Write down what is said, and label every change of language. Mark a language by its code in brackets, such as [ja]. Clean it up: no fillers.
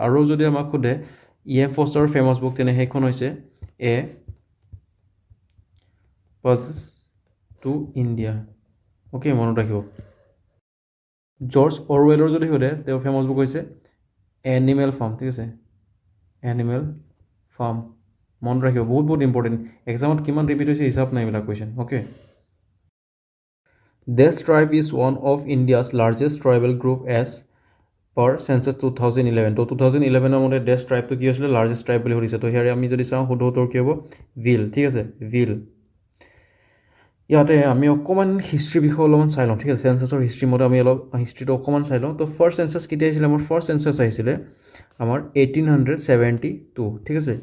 [as] আৰু যদি আমাক সোধে E.M. ফষ্টাৰৰ ফেমাছ বুক, তেনে সেইখন হৈছে এ পাছেজ টু ইণ্ডিয়া। অ'কে, মনত ৰাখিব। জৰ্জ অৰৱেলৰ যদি সোধে তেওঁৰ ফেমাছ বুক হৈছে এনিমেল ফাৰ্ম, ঠিক আছে, এনিমেল ফাৰ্ম, মনত ৰাখিব, বহুত বহুত ইম্পৰ্টেণ্ট, এক্সামত কিমান ৰিপিট হৈছে হিচাপ নাই এইবিলাক question, okay. [en] This tribe is one of India's largest tribal group as per census 2011. [as] তো 2011 মতে ডেছ ট্ৰাইবটো কি হৈছিলে, লাৰ্জেষ্ট ট্ৰাইব বুলি সুধিছে। তো ইয়াৰে আমি যদি চাওঁ শুদ্ধ উত্তৰ কি হ'ব, ভিল, ঠিক আছে, ভিল। ইয়াতে আমি অকণমান হিষ্ট্ৰীৰ বিষয়ে অলপমান চাই লওঁ, ঠিক আছে, চেঞ্চাছৰ হিষ্ট্ৰী মতে আমি অলপ হিষ্ট্ৰীটো অকণমান চাই লওঁ। তো ফাৰ্ষ্ট চেঞ্চাছ কেতিয়া আহিছিলে, আমাৰ ফাৰ্ষ্ট চেঞ্চাছ আহিছিলে আমাৰ 1872, ঠিক আছে।